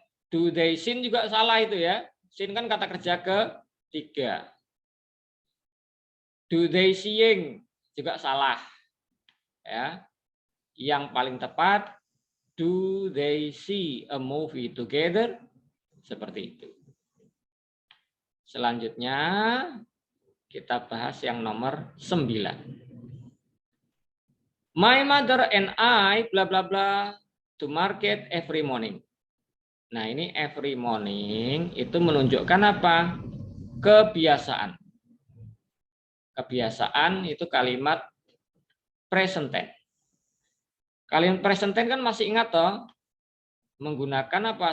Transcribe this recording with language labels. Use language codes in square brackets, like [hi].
[en] Do they sing [id] juga salah itu, ya. Sing kan kata kerja ketiga. [en] Do they seeing [id] juga salah. Ya. Yang paling tepat [en] do they see a movie together? [id] Seperti itu. Selanjutnya kita bahas yang nomor 9. [en] My mother and I bla bla bla to market every morning. [id] Nah, ini every morning itu menunjukkan apa? Kebiasaan. Kebiasaan itu kalimat present tense. Kalian present tense kan masih ingat toh? Menggunakan apa?